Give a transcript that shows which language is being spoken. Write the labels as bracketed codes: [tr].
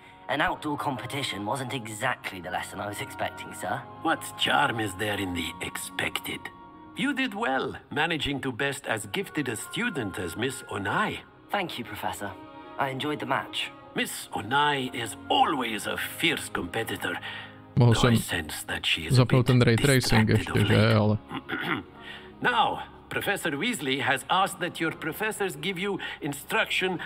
[en] An outdoor competition wasn't exactly the lesson I was expecting, sir. What charm is there in the expected? You did well, managing to best as gifted a student as Miss Onai. Thank you, Professor. I enjoyed the match. Miss Onai is always a fierce competitor. [cs] Mohl jsem zapnout ten ray tracing ještě, že, ale... [en] Now, Professor Weasley has asked that your professors give you instruction